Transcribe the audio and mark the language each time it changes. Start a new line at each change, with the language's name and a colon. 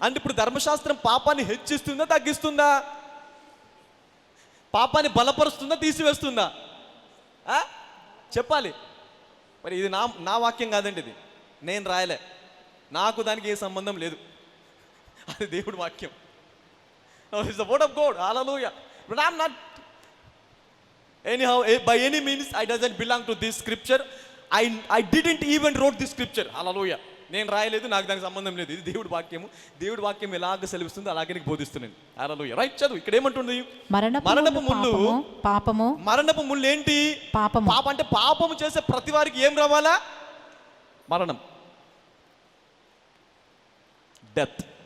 Telugu: అంటే ఇప్పుడు ధర్మశాస్త్రం పాపాన్ని హెచ్చిస్తుందా, తగ్గిస్తుందా? పాపాన్ని బలపరుస్తుందా, తీసివేస్తుందా? చెప్పాలి. మరి ఇది నా వాక్యం కాదండి, ఇది నేను రాయలే, నాకు దానికి ఏ సంబంధం లేదు, అది దేవుడి వాక్యం.
English: It's the word of God. Hallelujah. But I am not anyhow by any means I doesn't belong to this scripture. I didn't even wrote this scripture.
Telugu: Hallelujah. నేను రాయలేదు, నాకు దానికి సంబంధం లేదు. ఇది దేవుడి వాక్యము. దేవుడి వాక్యం ఎలాగ సెలవిస్తుందో అలాగే నీకు బోధిస్తున్నాను. హల్లెలూయా. రైట్, చదువు. ఇక్కడ ఏమంటుంది? మరణపు ముళ్ళు పాపము. మరణపు ముళ్ళు ఏంటి? పాపము. పాపం అంటే పాపము చేసే ప్రతి వారికి ఏం రావాలా? మరణం, డెత్.